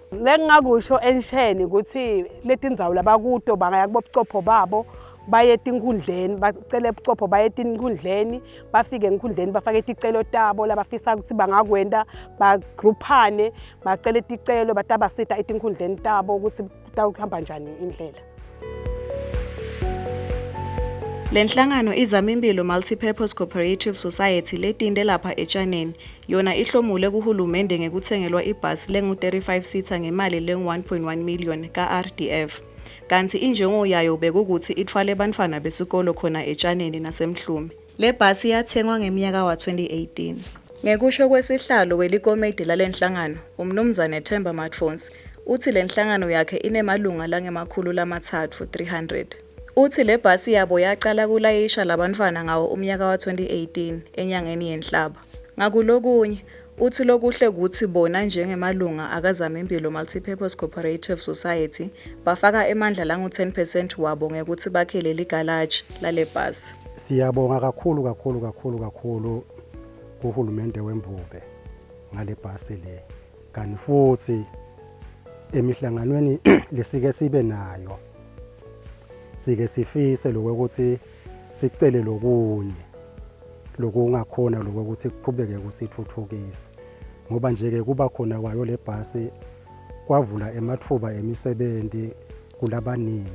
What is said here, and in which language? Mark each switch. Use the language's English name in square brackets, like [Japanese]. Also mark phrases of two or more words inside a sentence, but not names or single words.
[Swati] Lengingakusho ensheni ukuthi letindzawo labakuto bangaya kubobucopho babo baye etinkhundleni bacele ubucopho baye etinkhundleni bafike enkhundleni bafake ticelo tabo labafisa ukuthi bangakwenda bagruphane bacele ticelo batabasita etinkhundleni tabo ukuthi tawuhamba njani indlela. Lenhlangano Izamimpilo Multipurpose Cooperative Society letinde lapha eTshaneni yona ihlomule kuhulumende ngekuthengelwa ibhasi lengu-35 seater ngemali lengu-1.1 million ka-RDF. Kanti injongo yayo bekukuthi ithwale bantwana besikolo khona eTshaneni naseMhlume. Le bhasi yathengwa ngeminyaka wa-2018. Ngekusho kwesihlalo welikomiti lalenhlangano, umnumzane Themba Matfonsi, uthi lenhlangano yakhe inemalunga lange-300 300. Uthi le bhasi yabo yaqala kulayisha labantwana ngawo umnyaka wa-2018 enyangeni yenhlaba. Ngakulokunye uthi lokuhle ukuthi bona njengemalunga akazamimpilo Multipurpose Cooperative Society bafaka emandla langu-10% wabo ngekuthi bakhele ligalaji lale bhasi. Siyabonga kakhulu kuhulumende wembube ngale bhasi le. Kanti futhi emihlanganweni lesike sibe nayo sike sifise lokuthi sicele lokunye lokungakhona lokuthi kuqhubeke kusithuthukisa ngoba nje ke kuba khona kwayo le bhasi kwavula emathuba emisebenzi kulabaningi.